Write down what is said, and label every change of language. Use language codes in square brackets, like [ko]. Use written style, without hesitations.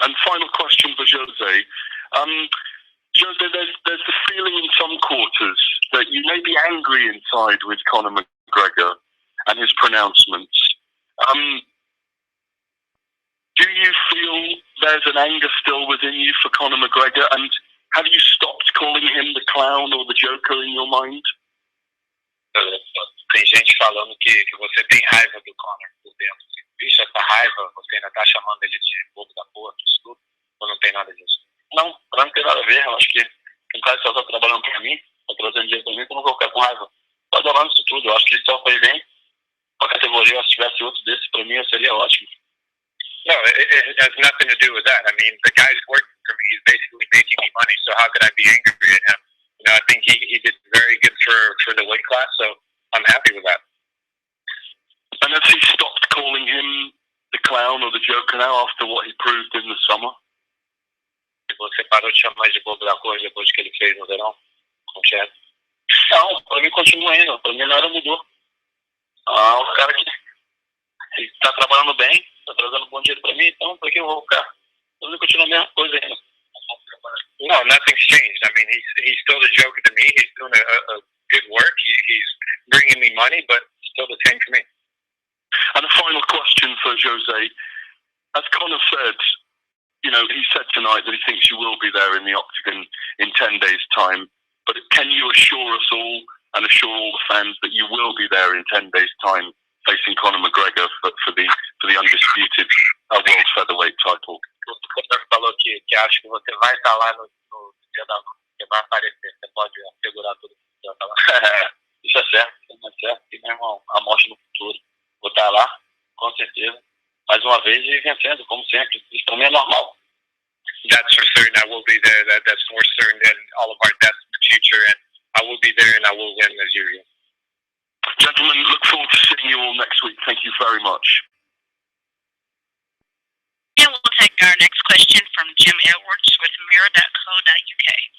[en] And final question for Jose. Jose, there's the feeling in some quarters that you may be angry inside with Conor McGregor and his pronouncements. Do you feel there's an anger still within you for Conor McGregor? And have you stopped calling him the clown or the joker in your mind? [pt] Tem gente falando que você tem raiva do Conor por dentro. Isso é essa raiva, você ainda tá chamando ele de bobo da porra, isso tudo, ou não tem nada disso? Não, não tem nada a ver. Eu acho que um cara que só tá trabalhando pra mim, tá trazendo dinheiro pra mim, que eu não vou ficar com raiva. Tô adorando isso tudo. Eu acho que ele só fez bem. a categoria, se tivesse outro desse, para mim seria ótimo. [en] No, it has nothing to do with that. I mean, the guy's working for me. He's basically making me money. So how could I be angry at him? You know, I think he did very good for the weight class. So I'm happy with that. And has he stopped calling him the clown or the joker now after what he proved in the summer? [pt] Você parou de chamar de bobo da coisa depois que ele fez no verão? Com o Chad? Não, para mim continua ainda. Para mim nada mudou. O cara que está trabalhando bem, está trazendo bom dinheiro para mim, então para que eu vou ficar? Para mim continua a mesma coisa ainda. [en] No, nothing's changed. I mean, he's still the joker to me. He's doing a good work. He's bringing me money, but still the same for me. And a final question for Jose. As Conor said, you know, he said tonight that he thinks you will be there in the octagon in 10 days' time. But can you assure us all and assure all the fans that you will be there in 10 days' time facing Conor McGregor for the undisputed world featherweight title? [pt] Você falou que acha que você vai estar lá no dia da luta, que vai aparecer. Você pode assegurar tudo que você vai estar lá. Isso é certo, e meu irmão, a morte no futuro. Vou estar lá, com certeza, mais uma vez e vencendo, como sempre. Isso também é normal. [en] That's for certain. I will be there. That's more certain than all of our deaths in the future. And I will be there and I will win as usual. Gentlemen, look forward to seeing you all next week. Thank you very much. And we'll take our next question from Jim Edwards with mirror.co.uk.